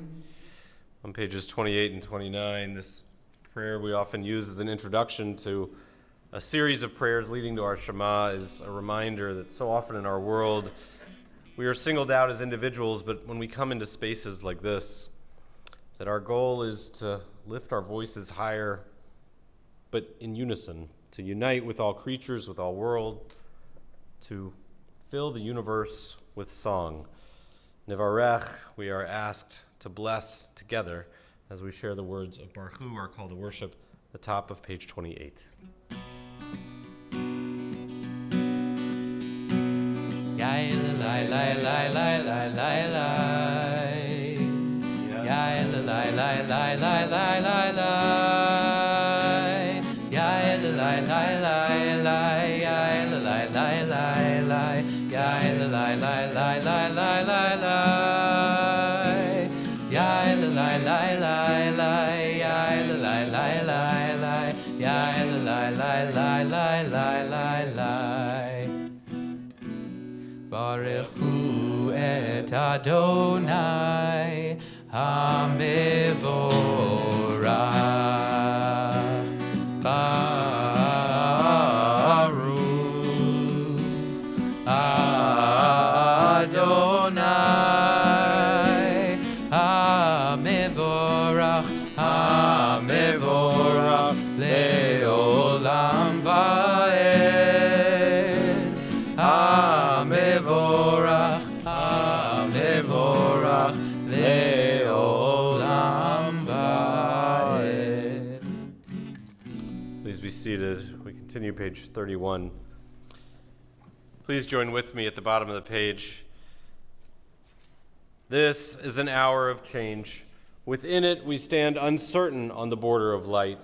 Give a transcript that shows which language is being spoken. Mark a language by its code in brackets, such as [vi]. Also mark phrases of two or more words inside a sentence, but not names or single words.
[en] On pages 28 and 29, this prayer we often use as an introduction to a series of prayers leading to our Shema is a reminder that so often in our world we are singled out as individuals, but when we come into spaces like this, that our goal is to lift our voices higher, but in unison, to unite with all creatures, with all world, to fill the universe with song. Nevarech, we are asked to bless together as we share the words of Baruch Hu, our call to worship, the top of page 28. Yai lai lai lai lai lai lai lai. Yai lai lai lai lai lai lai lai. Yai lai lai lai lai. Yai lai lai lai lai. Yai lai lai lai lai lai lai lai. Yai lai lai lai lai. Yai lai lai lai lai. Yai lai lai lai lai lai lai lai. [he] ברוך הוא את אדני המבורך. ברוך אדני המבורך. המבורך לעולם ועד. המבורך, המבורך, לעולם ועד. [en] Please be seated. We continue page 31. Please join with me at the bottom of the page. This is an hour of change. Within it, we stand uncertain on the border of light.